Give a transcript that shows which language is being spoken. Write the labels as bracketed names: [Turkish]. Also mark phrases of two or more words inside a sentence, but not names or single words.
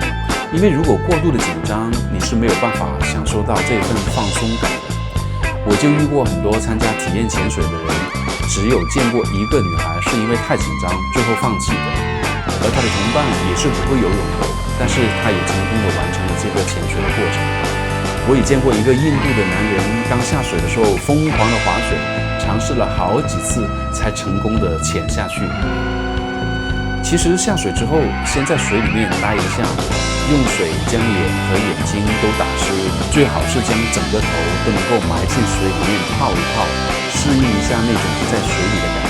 [Chinese] 因為如果過度的緊張，你是沒有辦法享受到這份放鬆感的。我就遇過很多參加體驗潛水的人，只有見過一個女孩是因為太緊張最後放棄的，而她的同伴也是不會游泳的，但是她也成功的完成了這個潛水的過程。我也見過一個印度的男人，剛下水的時候瘋狂的划水，嘗試了好幾次才成功的潛下去。其實下水之後，先在水裡面待一下，用水將臉和眼睛都打濕，最好是将整個頭都能夠埋進水裡面泡一泡，適應一下那種在水裡的感覺。